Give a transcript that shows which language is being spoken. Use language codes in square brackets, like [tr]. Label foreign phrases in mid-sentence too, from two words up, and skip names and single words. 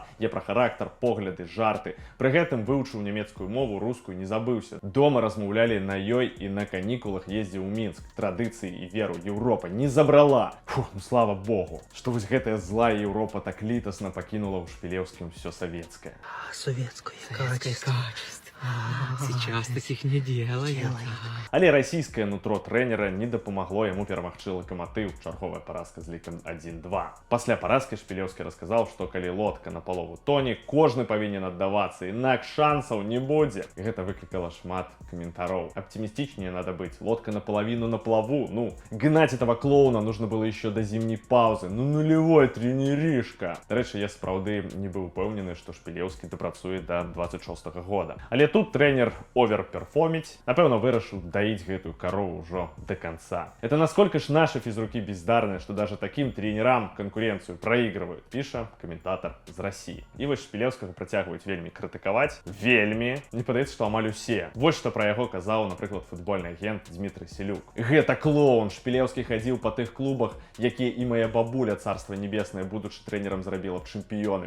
[be] Я пра характар, погляды, жарты. Пры гэтым вывучыў нямецкую мову, рускую не забыўся. Дома размаўлялі на ёй і на канікулах ездзіў у Мінск. Традыцыі і веру Еўропа не забрала. Фух, ну слава Богу, што вось гэтая злая Еўропа так літасна пакінула ў Шпілеўскім усё савецкае. [ru] Советское качество. Сейчас таких не делают. [be] Але расійскае нутро трэнера не дапамагло яму перамагчы Лакаматыў. Чарговая паразка з лікам 1-2. Пасля паразкі Шпілеўскі расказаў, што калі лодка на палову тоне, кожны павінен аддавацца, інакш шансаў не будзе. І гэта выклікала шмат каментароў. [ru] Оптимистичнее надо быть. Лодка наполовину на плаву. Ну, гнать этого клоуна нужно было еще до зимней паузы. Ну, нулевой тренеришка. [be] Дарэчы, я сапраўды не быў упэўнены, што Шпілеўскі дапрацуе да 26-го года. Але тут тренер оверперформіць, напэўна, вырашыў даіць гэтую корову ўжо [ru] до конца. Это насколько ж наши физруки бездарные, что даже таким тренерам конкуренцию проигрывают, [be] піша комментатор з России. І вось Шпілеўскага працягваюць вельмі крытыкаваць. Вельмі. Не падаецца, што амаль усе. Вось што пра яго казаў, напрыклад, футбольны агент Дмітрый Селюк. Гэта клоун. Шпілеўскі хадзіў па тых клубах, якія і моя бабуля, царства небеснае, будучы трэнерам, зрабіла б чэмпіёнамі.